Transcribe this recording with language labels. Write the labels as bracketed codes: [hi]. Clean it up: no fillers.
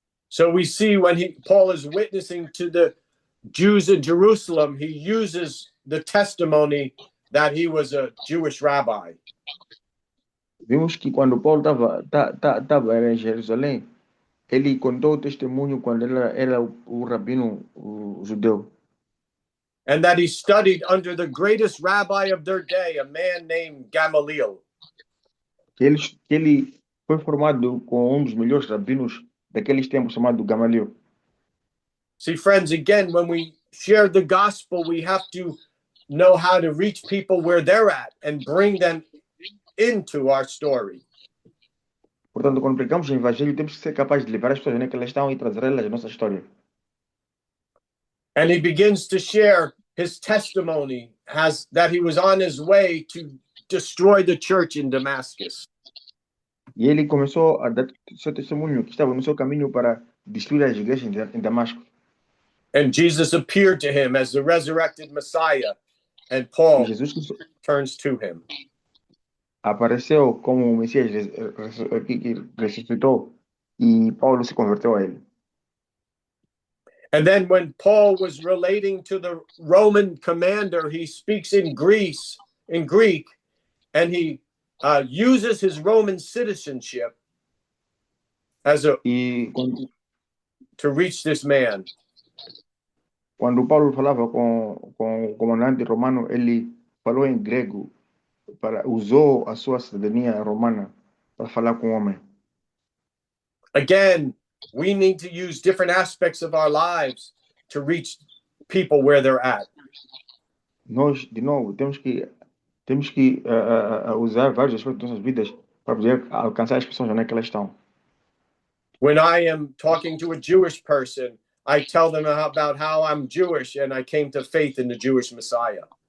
[en] So we see when Paul is witnessing to the Jews in Jerusalem, he uses the testimony that he was a Jewish rabbi. [pt] Vimos que quando Paulo estava em Jerusalém, ele contou o testemunho quando ele era o rabino o judeu. [en] And that he studied under the greatest rabbi of their day, a man named Gamaliel. [pt] Que ele foi formado com dos melhores rabinos daqueles tempos, chamado Gamaliel. [en] See, friends, again, when we share the gospel, we have to know how to reach people where they're at and bring them into our story. [pt] Portanto, quando pregamos o evangelho, temos que ser capazes de levar as pessoas onde elas estão e trazê-las à nossa história. [en] And he begins to share his testimony that he was on his way to destroy the church in Damascus. [pt] E ele começou a dar seu testemunho que estava no seu caminho para destruir as igrejas em Damasco. [en] And Jesus appeared to him as the resurrected Messiah, and Paul Jesus turns to him. [pt] Apareceu como o Messias que ressuscitou e Paulo se converteu a ele. [en] And then when Paul was relating to the Roman commander, he speaks in Greek, and he uses his Roman citizenship as to reach this man. [pt] Quando Paulo falava com o comandante romano, ele falou em grego, usou a sua cidadania romana para falar com o homem. [en] Again, we need to use different aspects of our lives to reach people where they're at. [pt] Nós, de novo, temos que usar vários aspectos das nossas vidas para poder alcançar as pessoas onde elas estão. [en] When I am talking to a Jewish person, I tell them about how I'm Jewish and I came to faith in the Jewish Messiah.